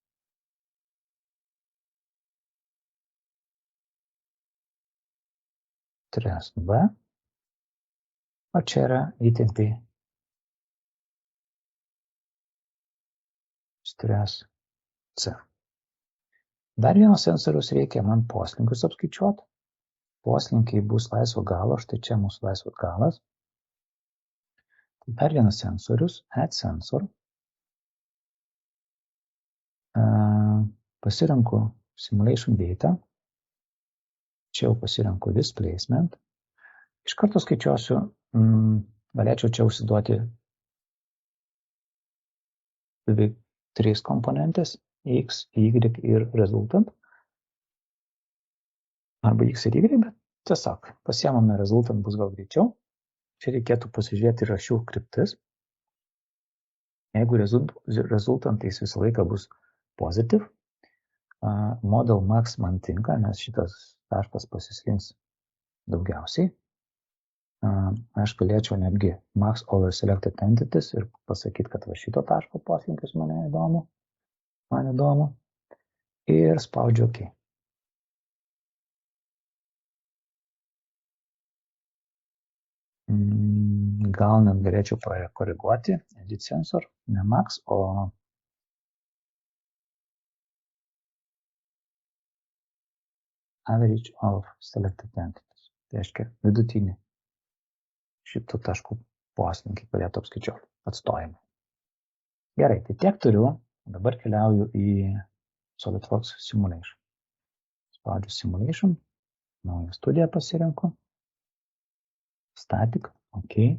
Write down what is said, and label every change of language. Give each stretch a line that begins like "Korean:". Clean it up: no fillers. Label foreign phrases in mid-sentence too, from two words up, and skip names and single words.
Lithuanian: Stress B, o čia yra įtempiai stress C. Dar vienas sensorius reikia man poslinkius apskaičiuoti. Poslinkiai bus laisvo galo, štai čia mūsų laisvas galas. Dar vienas sensorius,
English: add sensor.
Lithuanian: Pasirenku
English: simulation data.
Lithuanian: Čia jau pasirenku displacement. Iš karto skaičiuosiu, galėčiau čia užsiduoti beveik 3 komponentės. X, Y ir rezultant. Arba X ir Y, bet tiesiog pasiemame rezultant, bus gal greičiau. Čia reikėtų pasižiūrėti rašių kryptis. Jeigu rezultantais visą laiką bus positive,
English: model max
Lithuanian: man tinka, nes šitas taškas pasislinks daugiausiai. Aš galėčiau netgi
English: max over selected entities
Lithuanian: ir pasakyti, kad va šito taško poslinkis man įdomu. Ir spaudžiu OK. Gal net galėčiau pakoreguoti
English: edit sensor,
Lithuanian: ne max, o
English: average of selected entities.
Lithuanian: Tai reiškia vidutinį šito taškų poslinkį galėtų apskaičiuoti atstojimą. Gerai, tai tiek turiu. Dabar keliauju į SolidWorks Simulation. Spaudžiu Simulation, naują studiją pasirenku, Static, OK.